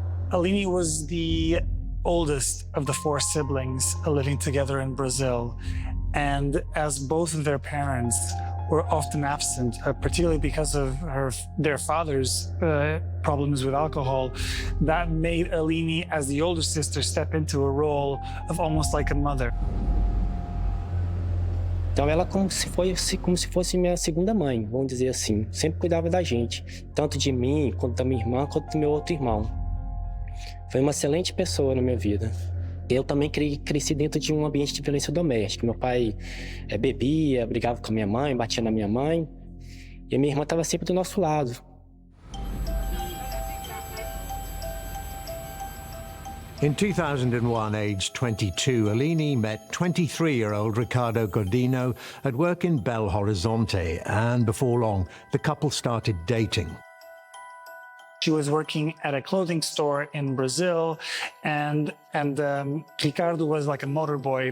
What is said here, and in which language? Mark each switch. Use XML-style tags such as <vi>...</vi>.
<en>Eleni was the oldest of the four siblings living together in Brazil. And as both of their parents were often absent, particularly because of their father's problems with alcohol, that made Eleni, as the older sister, step into a role of almost like a mother.</en> <pt>Então ela como se fosse minha segunda mãe, vamos dizer assim. Sempre cuidava da gente, tanto de mim, quanto da minha irmã, quanto do meu outro irmão. Foi uma excelente pessoa na minha vida. Eu também cresci dentro de um ambiente de violência doméstica. Meu pai bebia, brigava com a minha mãe, batia na minha mãe. E a minha irmã estava sempre do nosso lado.</pt> <en>In 2001, aged 22, Eleni met 23-year-old Ricardo Godinho at work in Belo Horizonte, and before long, the couple started dating. She was working at a clothing store in Brazil, and Ricardo was like a motor boy.</en>